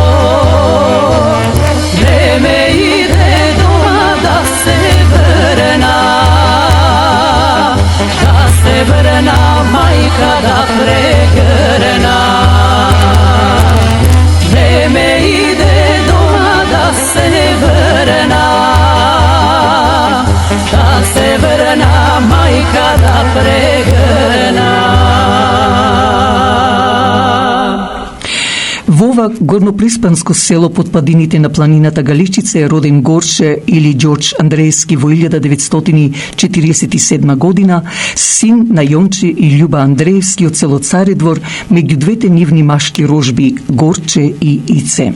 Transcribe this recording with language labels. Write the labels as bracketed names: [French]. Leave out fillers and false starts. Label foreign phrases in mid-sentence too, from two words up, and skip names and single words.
[Macedonian] Време иде дома да се врна мајка да прегрна. Време иде дома да се врна, да се врна мајка да прегрна. Во ова ова горноприспанско село под падините на планината Галичица е роден Горче или Ѓорѓ Андреевски во 1947 година, син на Јонче и Љуба Андреевски од село Царедвор, меѓу двете нивни машки рожби Горче и Ице.